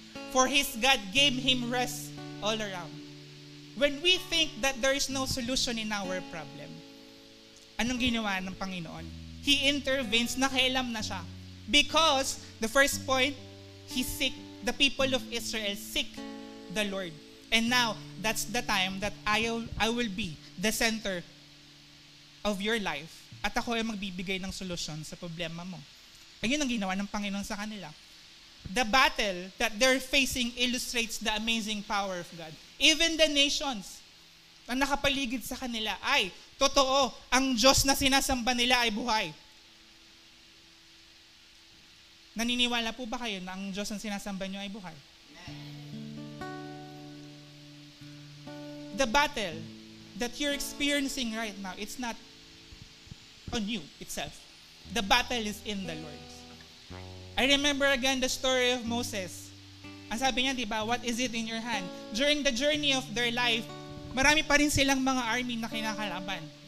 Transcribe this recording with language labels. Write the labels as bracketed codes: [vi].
[en] For his God gave him rest all around. When we think that there is no solution in our problem, [tl] anong ginawa ng Panginoon? [en] He intervenes, [tl] nakialam na siya. [en] Because, the first point, the people of Israel seek the Lord. And now, that's the time that I will be the center of your life. [tl] At ako ay magbibigay ng solusyon sa problema mo. Ayun ang ginawa ng Panginoon sa kanila. [en] The battle that they're facing illustrates the amazing power of God. [tl] Even the nations na nakapaligid sa kanila ay, totoo, ang Diyos na sinasamba nila ay buhay. Naniniwala po ba kayo na ang Diyos na sinasamba nyo ay buhay? [en] The battle that you're experiencing right now, it's not on you itself. The battle is in the Lord. I remember again the story of Moses. [tl] Ang sabi niya, di ba, [en] what is it in your hand? During the journey of their life, [tl] marami pa rin silang mga army na kinakalaban.